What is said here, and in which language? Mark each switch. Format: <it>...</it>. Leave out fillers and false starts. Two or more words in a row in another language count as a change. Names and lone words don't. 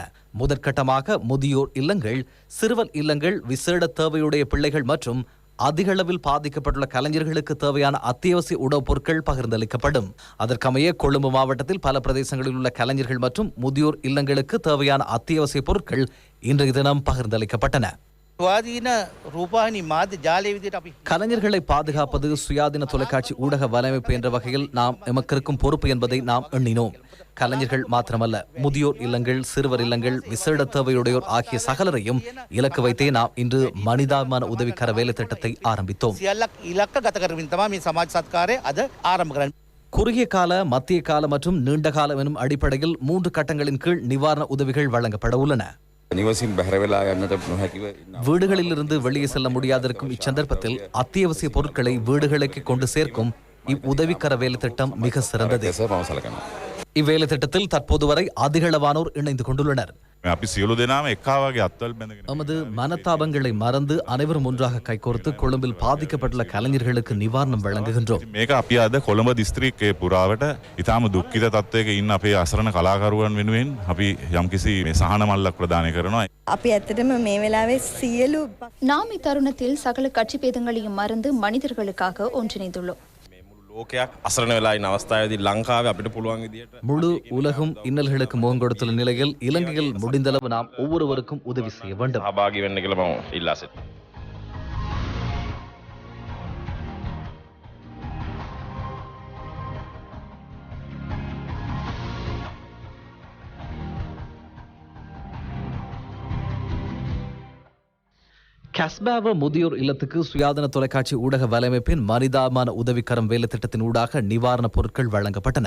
<ta>முதற்கட்டமாக முதியோர் இல்லங்கள், சிறுவர் இல்லங்கள், விசேட தேவையுடைய பிள்ளைகள் மற்றும் அதிகளவில் பாதிக்கப்பட்டுள்ள கலைஞர்களுக்கு தேவையான அத்தியாவசிய உணவுப் பொருட்கள் பகிர்ந்தளிக்கப்படும். அதற்கமைய கொழும்பு மாவட்டத்தில் பல பிரதேசங்களில் உள்ள கலைஞர்கள் மற்றும் முதியோர் இல்லங்களுக்கு தேவையான அத்தியாவசிய பொருட்கள் இன்றைய தினம் பகிர்ந்தளிக்கப்பட்டன.</ta> <si>ස්වාධීන රූපවාහිනී මාධ්‍ය ජාලය විදිහට අපි</si> <ta>கலைஞர்களை பாதுகாப்பது சுயாதீன தொலைக்காட்சி ஊடக வலையமைப்பு என்ற வகையில் நாம் எமக்கிருக்கும் பொறுப்பு என்பதை நாம் எண்ணினோம். கலைஞர்கள் மாத்திரமல்ல, முதியோர் இல்லங்கள், சிறுவர் இல்லங்கள், விசேட தேவையுடையோர் ஆகிய சகலரையும் இலக்கு வைத்தே நாம் இன்று மனிதாபிமான உதவிக்கர வேலை திட்டத்தை ஆரம்பித்தோம்.</ta> <si>සියල්ලක් ඉලක්ක ගත කරමින් තමයි මේ සමාජ සත්කාරය අද ආරම්භ කරන්නේ.</si> <ta>குறுகிய கால, மத்திய கால மற்றும் நீண்ட காலம் எனும் அடிப்படையில் 3 கட்டங்களின் கீழ் நிவாரண உதவிகள் வழங்கப்பட உள்ளன. வீடுகளிலிருந்து வெளியே செல்ல முடியாதிருக்கும் இச்சந்தர்ப்பத்தில் அத்தியாவசிய பொருட்களை வீடுகளுக்கு கொண்டு சேர்க்கும் இவ்வுதவிக்கர வேலை திட்டம் மிக சிறந்தது. இவ்வேலை திட்டத்தில் தற்போது வரை அதிகளவானோர் இணைந்து கொண்டுள்ளனர். நமது மனத்தாபங்களை மறந்து அனைவரும் ஒன்றாக கைகோர்த்து கொழும்பில் பாதிக்கப்பட்டுள்ள கலைஞர்களுக்கு நிவாரணம் வழங்குகின்றோம்.</ta> <si>මේක අපි අද කොළඹ දිස්ත්‍රික්කයේ පුරාවට ඉතාම දුක්ඛිත තත්ත්වයක ඉන්න අපේ අසරණ කලාකරුවන් වෙනුවෙන් අපි යම්කිසි මේ සහන මල්ලක් ප්‍රදානය කරනවා. අපි ඇත්තටම මේ වෙලාවේ සියලු</si> <ta>நாம் இத்தருணத்தில் சகல கட்சி பேதங்களையும் மறந்து மனிதர்களுக்காக ஒன்றிணைந்துள்ளோம்.</ta> <si>ලෝකයක් අසරණ වෙලා ඉන්න අවස්ථාවේදී ලංකාවේ අපිට පුළුවන් විදියට</si> <ta>முழு உலகும் இன்னல்களுக்கு முகம் கொடுத்துள்ள நிலையில் இலங்கையில் முடிந்தளவு நாம் ஒவ்வொருவருக்கும் உதவி செய்ய வேண்டும்.</ta> <si>සහභාගී වෙන්න කියලා මම ඉල්ලා සිටිනවා.</si> <ta>கஸ்பாவ முதியோர் இல்லத்துக்கு சுயாதீன தொலைக்காட்சி ஊடக வலையமைப்பின் மனிதாபிமான உதவிக்கரம் வேலை திட்டத்தின் ஊடாக நிவாரணப் பொருட்கள் வழங்கப்பட்டன.</ta>